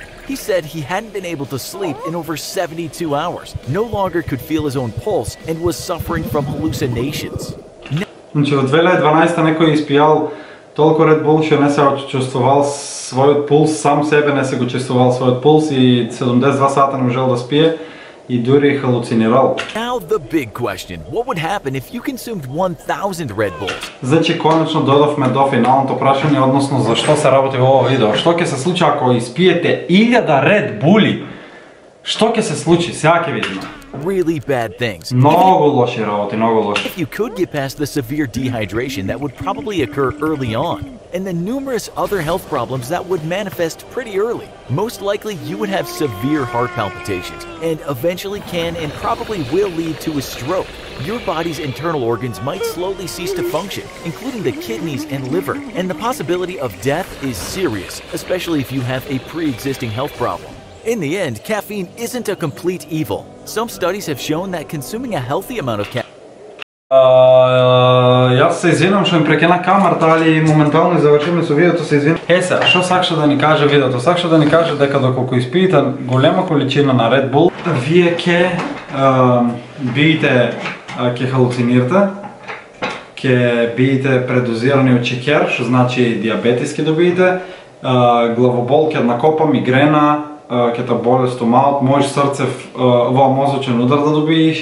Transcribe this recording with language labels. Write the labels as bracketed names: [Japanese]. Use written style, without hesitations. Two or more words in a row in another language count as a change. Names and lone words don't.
[English] He said he hadn't been able to sleep in over 72 hours, no longer could feel his own pulse, and was suffering from hallucinations. [Macedonian] Значи во 2012 некој испијал толку Red Bull што не се чувствувал својот пулс, сам себе не се го чувствувал својот пулс и 72 сата не можел да спие и дури халуцинирал. [English] Now the big question, what would happen if you consumed 1000 Red Bulls? [Macedonian] Значи конечно додовме до финалното прашање, односно зашто се работи во ова видео. Што ќе се случи ако испиете 1000 Red Bulli? Што ќе се случи? Сега ќе видиме. [English] Really bad things. [Macedonian] Много лоши работи, много лоши. [English] If you could get past the severe dehydration that would probably occur early on, and the numerous other health problems that would manifest pretty early, most likely you would have severe heart palpitations, and eventually can and probably will lead to a stroke. Your body's internal organs might slowly cease to function, including the kidneys and liver, and the possibility of death is serious, especially if you have a pre-existing health problem. In the end, caffeine isn't a complete evil. Some studies have shown that consuming a healthy amount of caffeine... [Macedonian] Јас се извинам што им прекена камерата, али моментално завршиме со видеото, се извинам. Се, што сакаше да ни каже видеото? Сакаше да ни каже дека доколку испиете голема количина на Red Bull, вие ќе биете, ќе халуцинирате, ќе биете предозирани од шеќер, што значи диабетис ќе добиете, главобол ќе накопа, мигрена, ќе те боле стомаот, можеш срцев во мозочен удар да добиеш.